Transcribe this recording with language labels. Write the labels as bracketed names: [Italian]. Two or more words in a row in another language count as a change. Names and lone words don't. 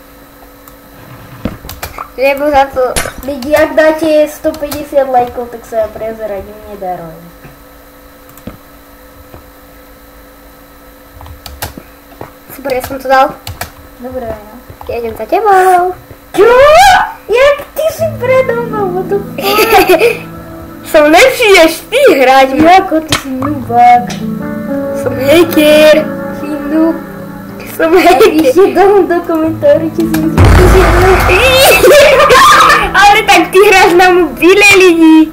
[Slovak] Lebo za to, lidi, ak dáte 150 lajkov, tak sa ja prezradím, nedarujem. Super, ja som to dal. Dobre, no. Ja idem za tebou. Čo? Jak ty si predo mnou? [English] What the fuck? [Slovak] Som lepší než ty hrať. Jako ty si nubák. Som hacker. Si noob. Som hacker. Ešte dám do komentáru, či si myslíš, že si noob. Ale tak ty hráš na mobile, lidi.